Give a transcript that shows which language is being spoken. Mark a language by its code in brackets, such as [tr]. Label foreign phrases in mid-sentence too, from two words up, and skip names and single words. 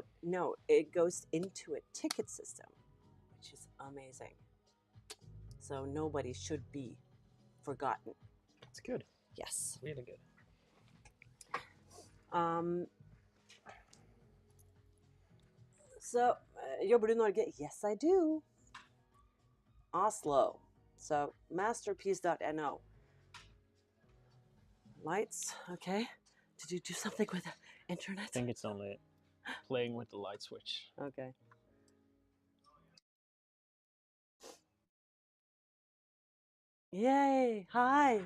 [en] No, it goes into a ticket system, which is amazing. So nobody should be forgotten. That's good. Yes. Really good. So, [no] jobber du Norge? [en] Yes, I do. Oslo. So, masterpiece.no. Lights, okay. Did you do something with the internet? I think it's only playing with the light switch. Okay. Yay! Hi!